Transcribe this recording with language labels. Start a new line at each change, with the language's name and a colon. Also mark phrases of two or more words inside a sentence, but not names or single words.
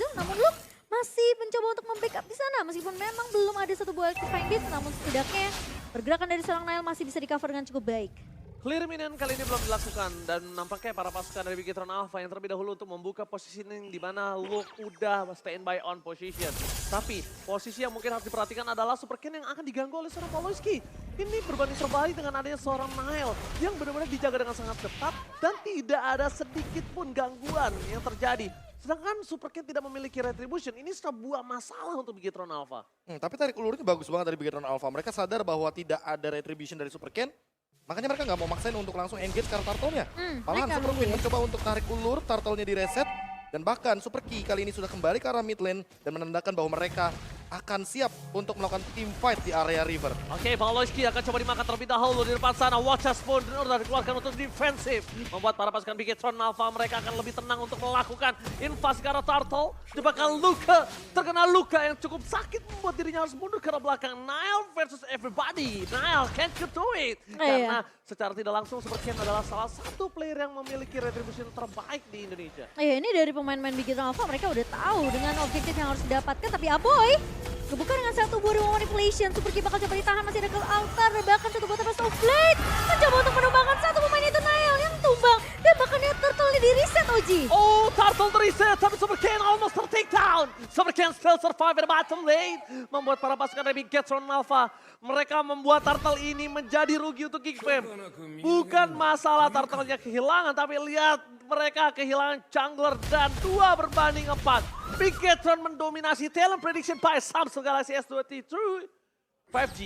Indonesian: Namun Luke masih mencoba untuk membackup di sana. Meskipun memang belum ada satu buah electrifying beast, namun setidaknya pergerakan dari seorang Nael masih bisa di cover dengan cukup baik.
English: Clear minion
Indonesian: kali ini belum dilakukan dan nampaknya para pasukan dari Bigetron Alpha yang terlebih dahulu untuk membuka positioning di mana Luke udah
English: standby on position.
Indonesian: Tapi posisi yang mungkin harus diperhatikan adalah Supercan yang akan diganggu oleh seorang Poloski. Ini berbanding terbalik dengan adanya seorang Nile yang benar-benar dijaga dengan sangat ketat dan tidak ada sedikit pun gangguan yang terjadi. Sedangkan Supercan tidak memiliki retribution, ini sebuah masalah untuk Bigetron Alpha. Tapi tarik ulurnya bagus banget dari Bigetron Alpha. Mereka sadar bahwa tidak ada retribution dari Supercan. Makanya mereka nggak mau maksain untuk langsung engage karena turtle-nya. Malahan Super Queen mencoba untuk tarik ulur, turtle-nya direset. Dan bahkan Super Key kali ini sudah kembali ke arah
English: mid lane
Indonesian: dan menandakan bahwa mereka akan siap untuk melakukan
English: team fight
Indonesian: di area river. Oke, Pawlowski akan coba dimakan terlebih dahulu di depan sana. Watchers pun sudah dikeluarkan untuk defensif. Membuat para pasukan Bigetron Alpha mereka akan lebih tenang untuk melakukan invasi ke arah Turtle. Jebakan luka, terkena luka yang cukup sakit membuat dirinya harus mundur ke arah belakang.
English: Nile versus everybody. Nile can't do it.
Indonesian: Karena secara tidak langsung Supercan adalah salah satu player yang memiliki retribution terbaik di Indonesia. Iya, ini dari pemain-pemain Bigetron Alpha mereka udah tahu dengan objektif yang harus didapatkan. Tapi Aboy kebuka dengan satu buah Demon Manipulation. Super Key bakal coba ditahan, masih ada ke altar. Dan bahkan satu buah Tempest of Blade mencoba untuk menumbangkan satu pemain itu Nail yang tumbang. Dan bahkan dia turtle-nya di reset Oji. Oh, Turtle reset, tapi Supercan
English: almost ter-take down. Supercan still survive at the bottom lane.
Indonesian: Membuat para pasukan dari Bigetron Alpha, mereka membuat Turtle ini menjadi rugi untuk Geek Fam. Bukan masalah Turtle-nya kehilangan, tapi lihat mereka kehilangan jungler dan 2 berbanding 4. Bigetron mendominasi
English: talent prediction by
Indonesian: Samsung Galaxy S23 5G.